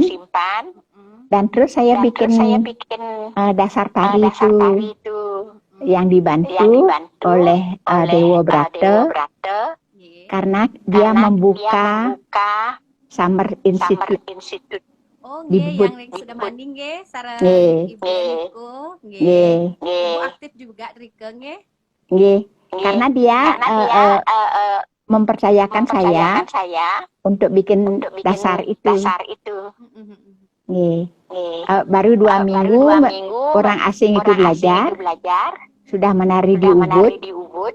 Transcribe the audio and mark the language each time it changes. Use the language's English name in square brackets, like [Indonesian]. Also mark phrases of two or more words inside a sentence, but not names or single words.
[Indonesian] Dan terus saya bikin dasar tari itu yang dibantu oleh Dewa Brata karena dia membuka Summer Institute. Oh, yang sudah mandi nggih, [Balinese] sareng Ibu niku nggih. [Indonesian] Ibu aktif juga Rike nggih. Nggih, karena dia mempercayakan saya untuk bikin dasar itu. Nih, baru 2 minggu orang asing itu belajar, sudah menari di Ubud.